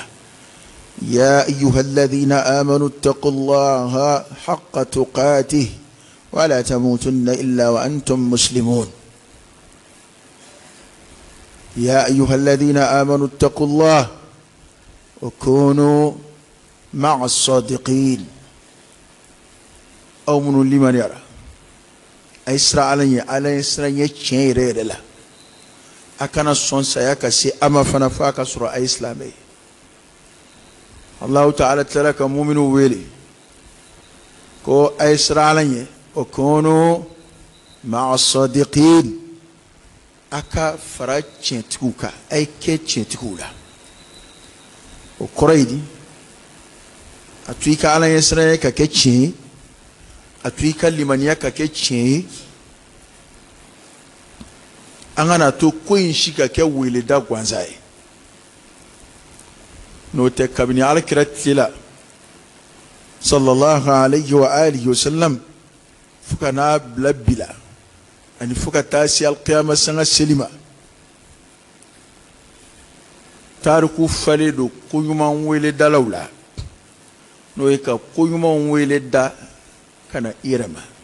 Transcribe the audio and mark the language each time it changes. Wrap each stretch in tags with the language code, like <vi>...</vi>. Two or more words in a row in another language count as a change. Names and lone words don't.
<ar>يا أيها الذين آمنوا اتقوا الله حق تقاته ولا تموتن إلا وأنتم مسلمون. يا أيها الذين آمنوا اتقوا الله وكونوا مع الصادقين.</ar> <bm>أو من لمن يرى Aisra ala Isra ye tiɲɛ yɛrɛ yɛrɛ la a kana sɔn saya ka se a ma fana fo a ka sɔrɔ a ye silamɛ ye Allahu ta'ala tilala ka mu'minu wele ko a ye sira ala ɲɛ o</bm> <ar>كونوا مع الصادقين</ar> <bm>a ka fara tiɲɛtigiw kan a ye kɛ tiɲɛtigiw la o kɔrɔ ye di a to i ka ala ɲɛ sira ye ka kɛ tiɲɛ ye a to i ka limaniya ka kɛ tiɲɛ ye an kana to ko in si ka kɛ weleda gansan ye n'o tɛ kabini alakira tile la</bm> <ar>صلى الله عليه وعلى آله وسلم</ar> <bm>fo ka n'a bila bi la ani fo ka taa se alqiyama sanga seli ma tariku falen don ko ɲuman weledalaw la n'o ye ka ko ɲuman weleda ka na i yɛrɛ ma</bm>